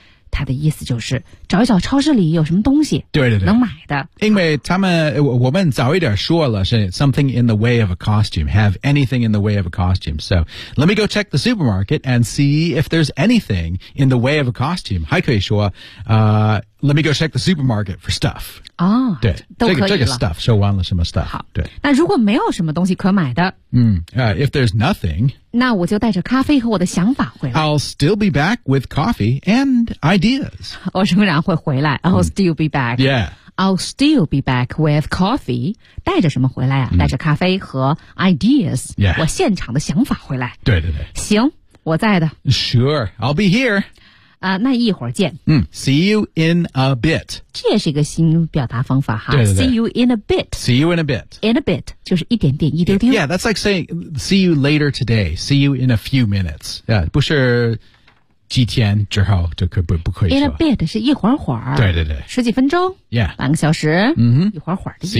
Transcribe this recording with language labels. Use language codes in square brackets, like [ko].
[zh] 他的意思就是找一找超市里有什么东西对对对能买的。因为他们我们早一点说了是 [en] something in the way of a costume, have anything in the way of a costume. So, let me go check the supermarket and see if there's anything in the way of a costume. [zh] 还可以说 [en] let me go check the supermarket for stuff. 哦 [zh] 对都可以了这个 stuff, 说完了什么 stuff. 好对。那如果没有什么东西可买的 [en] if there's nothing, [zh] 那我就带着咖啡和我的想法回来。 [en] I'll still be back with coffee and ideas. [zh] 我仍然会回来 [en] I'll still be back. Yeah. I'll still be back with coffee. [zh] 带着什么回来啊？带着咖啡和 ideas. [en] Yeah. [zh] 我现场的想法回来。对对对。行，我在的。 [en] Sure, I'll be here. [zh] 那一会儿见。 [en] See you in a bit. [zh] 这也是一个新表达方法哈。对对对。 [en] See you in a bit. See you in a bit. In a bit, [zh] 就是一点点一丢丢。 [en] Yeah, that's like saying, see you later today. See you in a few minutes. Yeah, [zh] 不是。几天之后就可不可以说 [en] In a bit [zh] 是一会儿会儿对对对十几分钟 [en] Yeah [zh] 半个小时一会儿会儿的意思